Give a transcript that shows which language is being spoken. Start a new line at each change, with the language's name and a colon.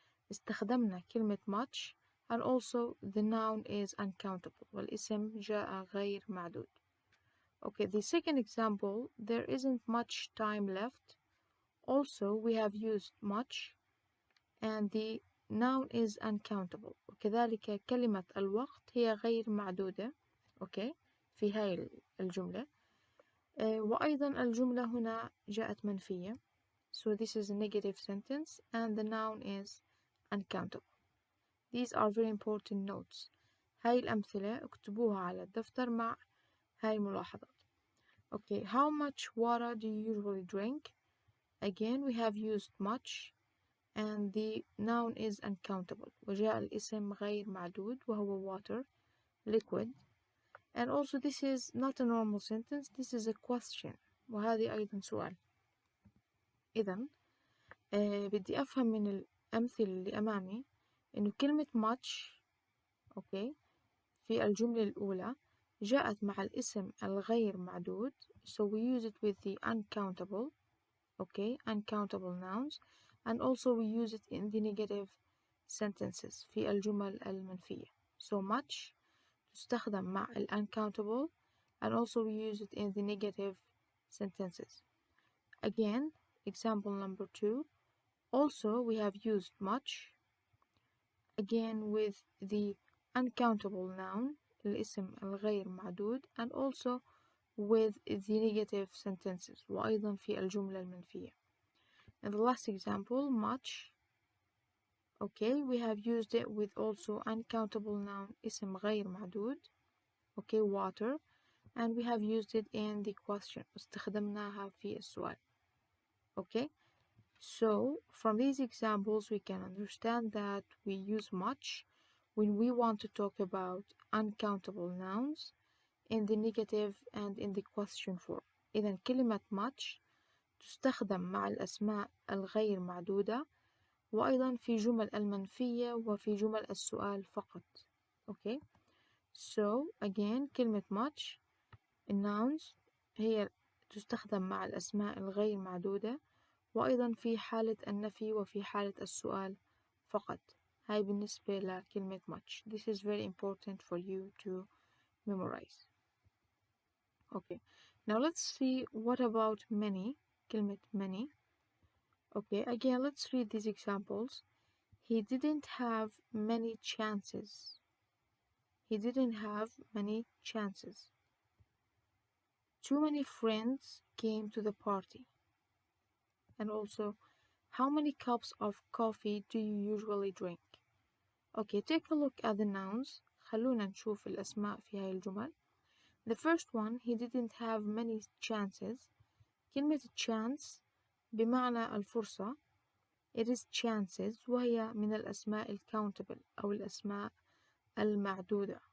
English: استخدمنا كلمة much and also the noun is uncountable
Arabic: والاسم جاء غير معدود.
English: Okay, the second example, there isn't much time left. Also we have used much and the noun is uncountable.
Arabic: وكذلك كلمة الوقت هي غير معدودة. Okay, في هاي الجملة. وأيضا الجملة هنا جاءت منفية.
English: So this is a negative sentence and the noun is uncountable. These are very important notes.
Arabic: هاي الأمثلة اكتبوها على الدفتر مع هاي الملاحظات.
English: Okay, how much water do you usually drink? Again, we have used much and the noun is uncountable.
Arabic: وجاء الاسم غير معدود وهو water, liquid.
English: And also this is not a normal sentence, this is a question.
Arabic: وهذه أيضا سؤال. إذن بدي أفهم من الأمثلة اللي أمامي إنه كلمة much أوكي في الجملة الأولى جاءت مع الاسم الغير معدود,
English: so we use it with the uncountable, okay, uncountable nouns, and also we use it in the negative sentences
Arabic: في الجمل المنفية.
English: So much
Arabic: تستخدم مع ال
English: uncountable and also we use it in the negative sentences. Again, example number 2, also we have used much again with the uncountable noun
Arabic: الاسم الغير معدود
English: and also with the negative sentences
Arabic: وأيضا في الجملة المنفية.
English: In the last example, much Okay, we have used it with also uncountable noun
Arabic: اسم غير معدود.
English: Okay, water. And we have used it in the question.
Arabic: استخدمناها في السؤال.
English: Okay, so from these examples we can understand that we use much when we want to talk about uncountable nouns in the negative and in the question form.
Arabic: إذا كلمة much تستخدم مع الأسماء الغير معدودة وأيضا في جمل المنفية وفي جمل السؤال فقط.
English: Okay, so again
Arabic: كلمة much الناونز هي تستخدم مع الأسماء الغير معدودة وأيضا في حالة النفي وفي حالة السؤال فقط. هاي بالنسبة لكلمة much.
English: This is very important for you to memorize. Okay, now let's see what about many. كلمة many. Okay, again let's read these examples. He didn't have many chances. He didn't have many chances. Too many friends came to the party. And also, how many cups of coffee do you usually drink? Okay, take a look at the nouns.
Arabic: خلونا نشوف الأسماء في هاي الجمل.
English: The first one, he didn't have many chances.
Arabic: كلمة chance بمعنى الفرصة.
English: It is chances
Arabic: وهي من الأسماء الcountable أو الأسماء المعدودة.